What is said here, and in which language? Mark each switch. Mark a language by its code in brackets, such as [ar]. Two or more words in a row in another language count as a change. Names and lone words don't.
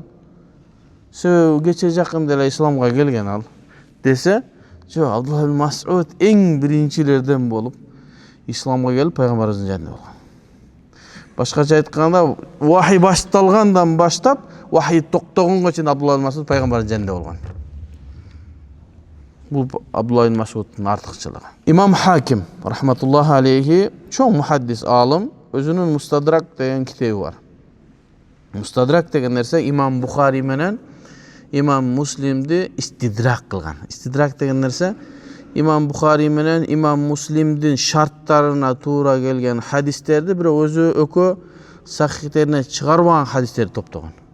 [ky] Себеби кече жакында эле исламга келген ал десе, жок, Абдулла ибн Масуд эң биринчилерден болуп исламга келип пайгамбарыбыздын жанында болгон. Башкача айтканда, вахий башталгандан баштап, вахий токтогонго чейин Абдулла ибн Масуд пайгамбардын жанында болгон. Бул Абдулла ибн Масудтун артыкчылыгы. Имам Хаким [ar] رحمة الله عليه [ky] чоң мухаддис алым, өзүнүн Мустадрак деген китеби бар. Мустадрак деген нерсе Имам Бухари менен Имам Муслимди истидрак кылган. Истидрак деген нерсе Имам Бухари менен Имам Муслимдин шарттарына туура келген хадистерди бирок өзү экөө сахихтерине чыгарбаган хадистерди топтогон.